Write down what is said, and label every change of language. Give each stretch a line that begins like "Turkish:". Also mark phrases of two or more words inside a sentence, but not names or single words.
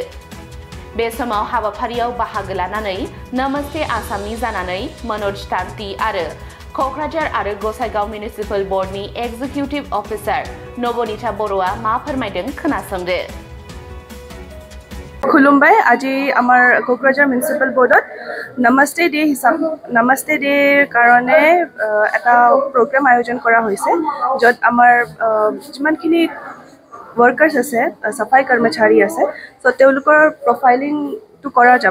Bodo: बे समाव हाबाफारियाव बाहागो लानानै नमस्ते आसामनि जानानै मनोज तान्ति आरो क'क्राझार आरो गसाइगाव मिउनिसिपाल बर्डनि
English: executive officer
Bodo: नबनीता बर'आ मा फोरमायदों खोनासंदो।
Assamese: खुलुमबाय। আজি আমাৰ কোকৰাঝাৰ মিউনিচিপাল বৰ্ডত নমস্তে ডে কাৰণে এটা প্ৰগ্ৰাম আয়োজন কৰা হৈছে, য'ত আমাৰ যিমানখিনি वर्कर्स আছে,
Hindi: सफाई कर्मचारी
Assamese: আছে, সো তেওঁলোকৰ প্ৰফাইলিংটো কৰা যাব।